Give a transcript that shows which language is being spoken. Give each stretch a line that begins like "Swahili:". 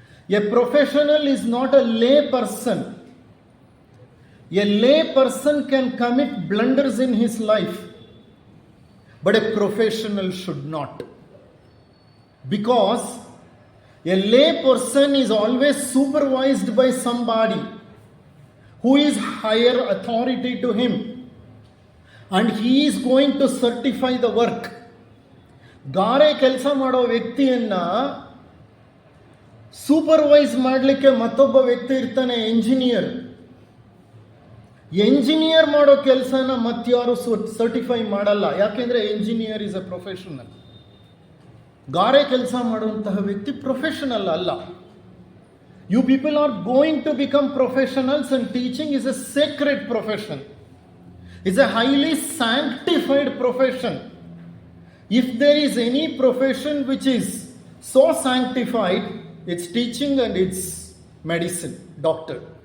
English: A professional is not a lay person. A lay person can commit blunders in his life, but a professional should not. Because a lay person is always supervised by somebody who is higher authority to him, and he is going to certify the work.
Kannada: ಗಾರೆ ಕೆಲಸ ಮಾಡೋ ವ್ಯಕ್ತಿಯನ್ನ supervise ಮಾಡಲಿಕ್ಕೆ ಮತ್ತೊಬ್ಬ ವ್ಯಕ್ತಿ ಇರ್ತಾನೆ, engineer. Engineer ಮಾಡೋ ಕೆಲಸನ ಮತ್ತಾರು ಸರ್ಟಿಫೈ ಮಾಡಲ್ಲ, ಯಾಕೆಂದ್ರೆ ಎಂಜಿನಿಯರ್
English: Is a professional.
Kannada: ಗಾರೆ ಕೆಲಸ ಮಾಡುವಂತಹ ವ್ಯಕ್ತಿ ಪ್ರೊಫೆಷನಲ್ ಅಲ್ಲ.
English: You people are going to become professionals, and teaching is a sacred profession. It's a highly sanctified profession. If there is any profession which is so sanctified, it's teaching and it's medicine, doctor.